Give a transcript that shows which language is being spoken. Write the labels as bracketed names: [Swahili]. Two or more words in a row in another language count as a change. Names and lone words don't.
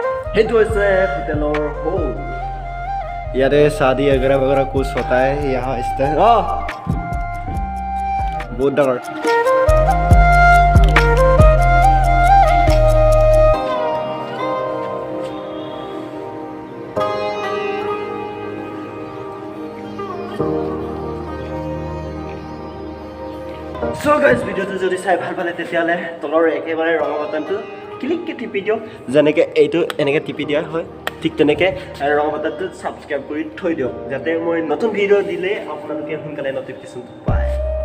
[Assamese] সেইটো হৈছে হোটেলৰ হল ইয়াতে [Hindi] शादी वगैरह वगैरह कुछ होता है यहाँ इस तरह बहुत डाঙৰ [English] So guys, [Assamese] ভিডিওটো যদি চাই ভাল পালে তেতিয়ালে তলৰ একেবাৰে ৰঙা বাটনটো ক্লিককে টিপি দিও যেনেকে এইটো এনেকে টিপি দিয়া হয় ঠিক তেনেকে ৰঙা বাটনটো সাবস্ক্ৰাইব কৰি থৈ দিও যাতে মই নতুন ভিডিও দিলে আপোনালোকে সোনকালে নটিফিকেশন পায়